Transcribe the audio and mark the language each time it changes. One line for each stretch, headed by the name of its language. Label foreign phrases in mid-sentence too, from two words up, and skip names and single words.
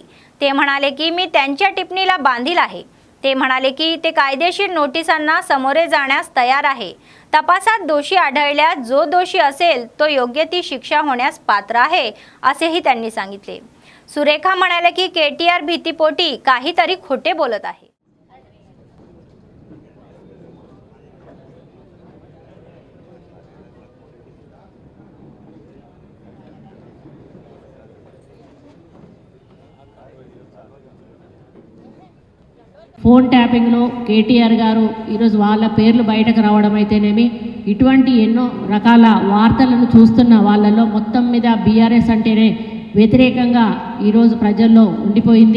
Marathi: ते म्हणाले की मी त्यांच्या टिप्पणीला बांधील आहे. ते म्हणाले की ते कायदेशीर नोटिसांना सामोरे जाण्यास तयार आहे. तपासात दोषी आढळल्यास जो दोषी असेल तो योग्य ती शिक्षा होण्यास पात्र आहे, असेही त्यांनी सांगितले. सुरेखा म्हणाले की केटीआर भीतीपोटी काहीतरी खोटे बोलत आहे.
Telugu: ఫోన్ ట్యాపింగ్లో కేటీఆర్ గారు ఈరోజు వాళ్ళ పేర్లు బయటకు రావడం అయితేనేమి, ఇటువంటి ఎన్నో రకాల వార్తలను చూస్తున్న వాళ్ళలో మొత్తం మీద బీఆర్ఎస్ అంటేనే వ్యతిరేకంగా ఈరోజు ప్రజల్లో ఉండిపోయింది.